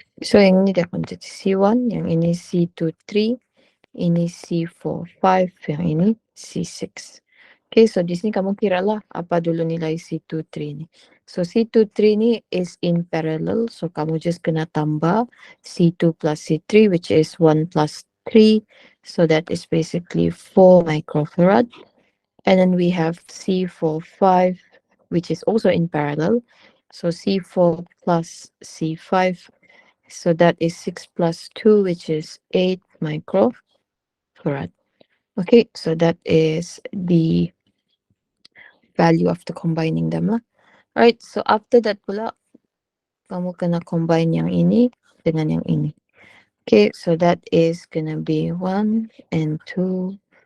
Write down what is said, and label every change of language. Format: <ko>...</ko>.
<ms>So yang ini dia akan jadi C1, yang ini C2 3, ini C4 5, yang ini C6. Okay, so di sini kamu kira lah apa dulu nilai C2 3 ni.</ms> <en>So C2 3 ni is in parallel, so</en> <ms>kamu just kena tambah</ms> <en>C2 plus C3, which is 1 plus 3, so that is basically 4 microfarad. And then we have C4 5, which is also in parallel. So C4 plus C5, so that is 6 plus 2, which is 8 microfarad. Okay, so that is the value after combining them lah. Alright, so after that</en> <ms>pula, kamu kena combine yang ini dengan yang ini.</ms> <en>Okay, so that is gonna be 1 and 2.</en>